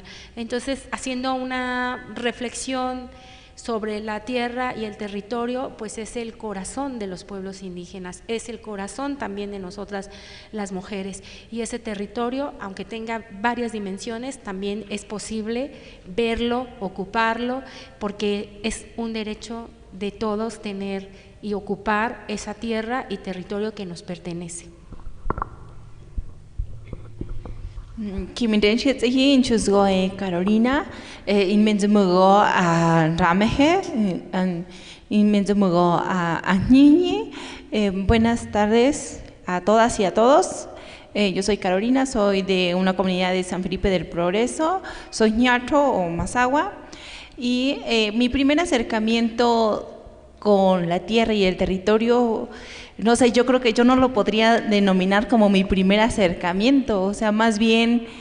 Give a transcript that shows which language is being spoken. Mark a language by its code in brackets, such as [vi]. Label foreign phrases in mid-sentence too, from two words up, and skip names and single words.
[es] Entonces, haciendo una reflexión sobre la tierra y el territorio, pues es el corazón de los pueblos indígenas, es el corazón también de nosotras las mujeres, y ese territorio, aunque tenga varias dimensiones, también es posible verlo, ocuparlo, porque es un derecho de todos tener y ocupar esa tierra y territorio que nos pertenece. [maz] Kimindenshit hi chusgo Carolina inmenzugo a Rameje inmenzugo a Añiñi. [es] Buenas tardes a todas y a todos. Yo soy Carolina, soy de una comunidad de San Felipe del Progreso, soy ñato o mazahua, y mi primer acercamiento con la tierra y el territorio, no sé, yo creo que yo no lo podría denominar como mi primer acercamiento, o sea, más bien